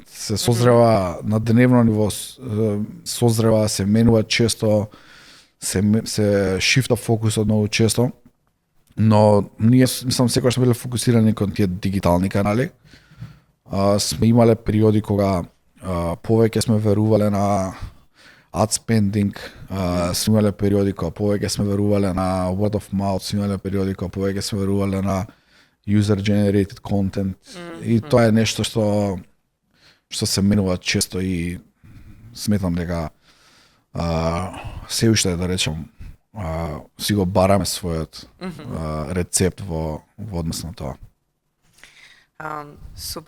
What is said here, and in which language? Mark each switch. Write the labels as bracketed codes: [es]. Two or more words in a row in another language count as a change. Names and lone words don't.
[mk] Се созрева на дневно ниво, созрева, се менува често, се шифта фокусот многу често, но ние мислам секогаш сме биле фокусирани кон тие дигитални канали. Сме имале периоди кога повеќе сме верувале на [en] ad spending, [mk] сме имале периоди кога повеќе сме верувале на [en] word of mouth, [mk] сме имале периоди кога повеќе сме верувале на [en] user generated content [mk] и тоа е нешто што се менува често и сметам дека се уште да речам си го бараме својот рецепт во однос на тоа. Супер.